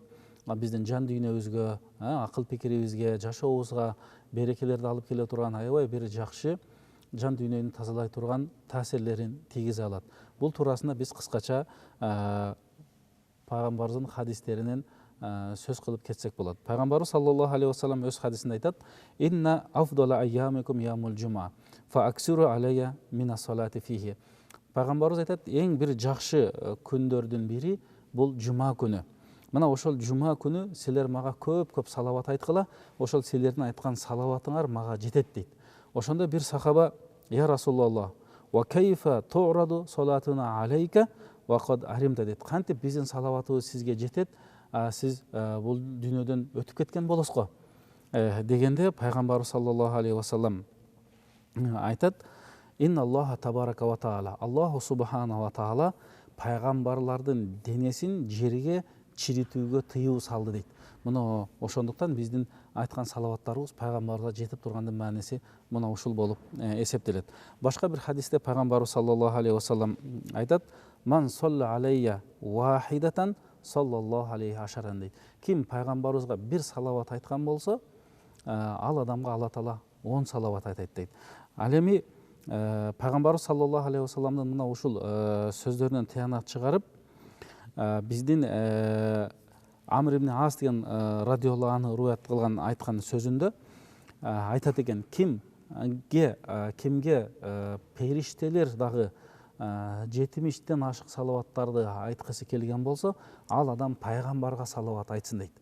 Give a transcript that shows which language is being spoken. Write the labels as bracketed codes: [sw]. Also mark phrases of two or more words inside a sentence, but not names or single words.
[ky] Биздин жан дүйнөбүзгө, акыл пикирибизге, жашообузга берекелерди алып келе турган аябай бир жакшы жан дүйнөнү тазалай турган таасирлерин тийгизе алат. Бул туурасында биз кыскача пайгамбарыбыздын хадистеринен сөз кылып кетсек болот. [ar] Пайгамбарыбыз صلى الله عليه وسلم [ky] өз хадисинде айтат: [ar] "إن أفضل أيامكم يوم الجمعة, فأكثروا علي من الصلاة فيه." [ky] Пайгамбарыбыз айтат: "Эң бир жакшы күндөрдүн бири бул жума күнү. Мына ошол жума күнү силер мага көп салават айткыла, ошол силердин айткан салаватыңар мага жетет" дейт. Ошондо бир сахаба: [ar] "يا رسول الله وكيف تعرض صلاتنا عليك وقد أرمت" дейт. [ky] "Кантип биздин салаватыбыз сизге жетет, сиз бул дүйнөдөн өтүп кеткен болосуз го?" Дегенде пайгамбарыбыз [ar] صلى الله عليه وسلم [ky] айтат: [ar] "إن الله تبارك وتعالى الله سبحانه وتعالى [ky] пайгамбарлардын денесин жерге чиритүүгө тыюу салды" дейт. Мына ошондуктан биздин айткан салаваттарыбыз пайгамбарга жетип тургандын мааниси мына ушул болуп эсептелет. Башка бир хадисте пайгамбарыбыз [ar] صلى الله عليه وسلم айтат: "من صلى علي واحدة صلى الله عليه عشرا" дейт. [ky] Ким пайгамбарыбызга бир салават айткан болсо, ал адамга Алла Таала 10 салават айтат дейт. Ал эми пайгамбарыбыз [ar] صلى الله عليه وسلم [ky] мына ушул сөздөрүнөн тыянак чыгарып, биздин Амр ибн Ас деген [ar] رضي الله عنه [ky] руаят кылган айткан сөзүндө айтат экен: кимге периштелер дагы 70-тен ашык салаваттарды айткысы келген болсо, ал адам пайгамбарга салават айтсын дейт.